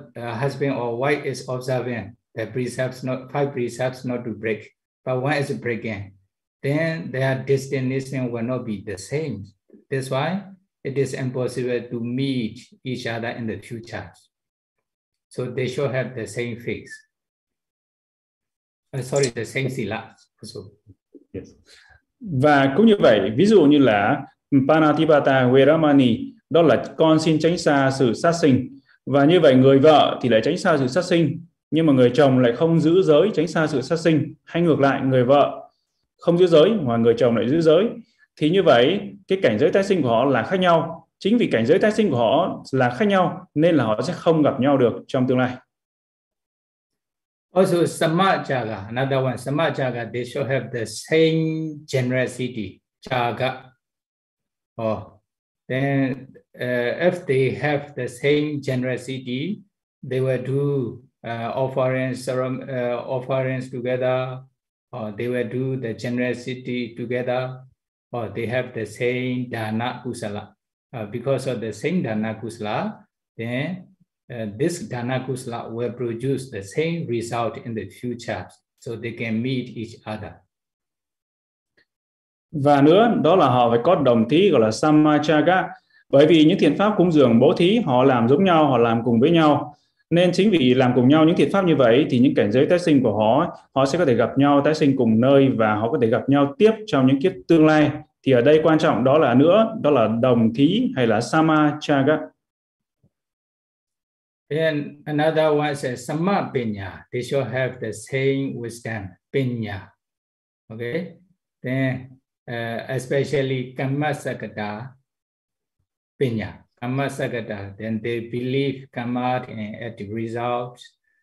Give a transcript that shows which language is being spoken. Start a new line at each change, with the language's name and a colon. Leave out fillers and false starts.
English: Husband or wife is observing the precepts, not five precepts not to break, but one is breaking, then their destination will not be the same. That's why it is impossible to meet each other in the future. So they should have the same fix. The same sila. So. Yes.
Vietnamese: Và cũng như vậy, ví dụ như là Panatipata Viramani, đó là con xin tránh xa sự sát sinh. Và như vậy người vợ thì lại tránh xa sự sát sinh, nhưng mà người chồng lại không giữ giới tránh xa sự sát sinh, hay ngược lại người vợ không giữ giới mà người chồng lại giữ giới. Thì như vậy cái cảnh giới tái sinh của họ là khác nhau. Chính vì cảnh giới tái sinh của họ là khác nhau nên là họ sẽ không gặp nhau được trong tương lai.
English: Also samajaga, another one, samajaga, they should have the same generosity, jaga. If they have the same generosity, they will do offerings together, or they will do the generosity together, or they have the same dana kusala. Because of the same dana kusala, then this dana kusala will produce the same result in the future, so they can meet each other.
Vietnamese: Và nữa, đó là họ phải có đồng thí gọi là samajaga. Bởi vì những thiện pháp cúng dường bố thí họ làm giống nhau, họ làm cùng với nhau. Nên chính vì làm cùng nhau những thiện pháp như vậy thì những cảnh giới tái sinh của họ, họ sẽ có thể gặp nhau tái sinh cùng nơi và họ có thể gặp nhau tiếp trong những kiếp tương lai. Thì ở đây quan trọng đó là nữa, đó là đồng thí hay là samajaga.
English: Then another one says samapinya. They should have the same wisdom, pinya. Okay? Then especially kammasakata. Pinya, kamma sagata, then they believe kamma at the results.